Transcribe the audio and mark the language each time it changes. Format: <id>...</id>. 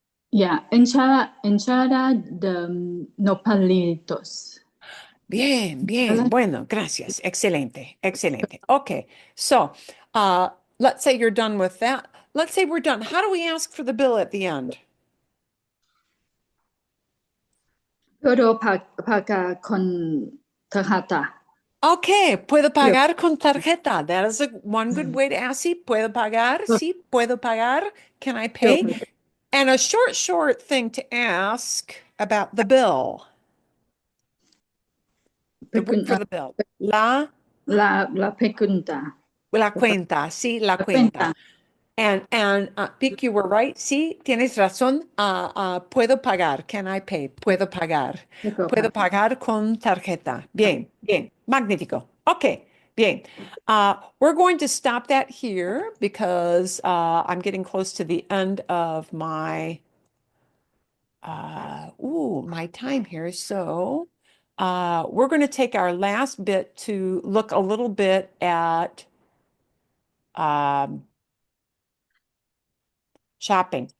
<es>yeah, enchilada de nopalitos. Bien, bien. Hola. Bueno, gracias. Excelente, excelente.</es> <en>Okay, so let's say you're done with that. Let's say we're done. How do we ask for the bill at the end?</en> <es>Puedo pagar con tarjeta. Okay, puedo pagar con tarjeta.</es> <en>That is one good way to ask.</en> <es>Sí, puedo pagar. Sí, puedo pagar.</es> <en>Can I pay? And a short thing to ask about the bill. The word for the bill. La</en> <es>La pregunta. cuenta. Sí, la cuenta.</es> <en>And Vic, you were right.</en> <es>Sí, tienes razón. Puedo pagar.</es> <en>Can I pay?</en> <es>Puedo pagar. Puedo pagar con tarjeta. Bien, bien. Magnífico. Okay, bien.</es> <en>We're going to stop that here because I'm getting close to the end of my my time here. So we're going to take our last bit to look a little bit at shopping.</en>